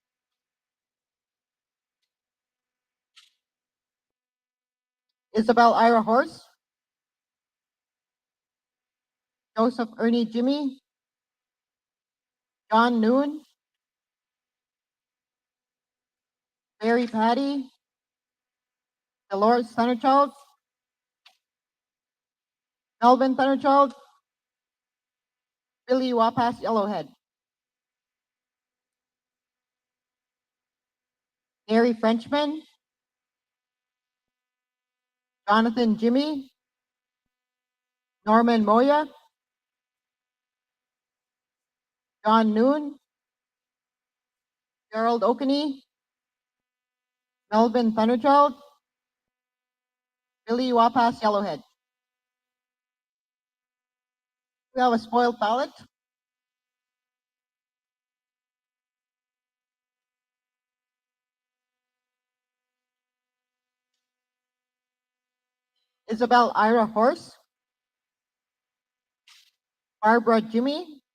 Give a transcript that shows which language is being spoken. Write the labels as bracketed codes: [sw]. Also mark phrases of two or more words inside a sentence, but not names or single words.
[en] Isabel Ira Horse, Joseph Ernie Jimmy, John Noon, Larry Patty, Dolores Thunderchild, Melvin Thunderchild, Billy Wapas Yellowhead. Gary Frenchman, Jonathan Jimmy, Norman Moya, John Noon, Gerald Okaney, Melvin Thunderchild, Billy Wapas Yellowhead. We have a spoiled ballot. Isabel Ira Horse, Barbara Jimmy,